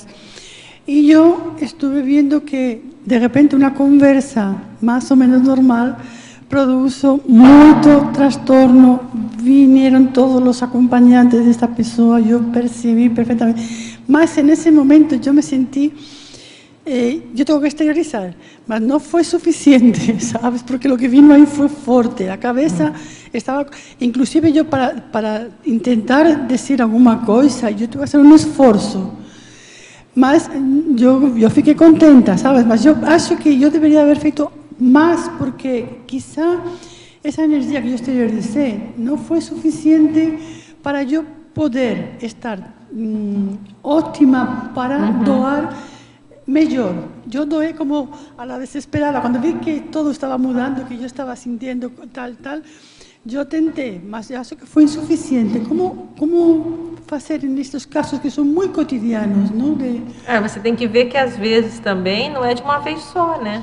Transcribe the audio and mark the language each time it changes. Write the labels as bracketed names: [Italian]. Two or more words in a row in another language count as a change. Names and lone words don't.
[Portuguese] E eu estive vendo que, de repente, uma conversa mais ou menos normal produz muito transtorno. Vinieron todos os acompanhantes desta pessoa, eu percebi perfeitamente. Mas, nesse momento, eu me senti... [Spanish] yo tengo que exteriorizar, mas no fue suficiente, ¿sabes? Porque lo que vino ahí fue fuerte. La cabeza estaba, inclusive yo para intentar decir alguna cosa, yo tuve que hacer un esfuerzo. Mas yo fiquei contenta, ¿sabes? Mas yo acho que yo debería haber feito más, porque quizá esa energía que yo exteriorizé no fue suficiente para yo poder estar óptima para [Portuguese] doar melhor. Eu doei como [Spanish] a la desesperada. [Portuguese] Quando vi que todo estava mudando, que eu estava sentindo tal, eu tentei, mas acho que foi insuficiente. Como fazer nestes casos que são muito cotidianos, não? Você tem que ver que às vezes também não é de uma vez só, né?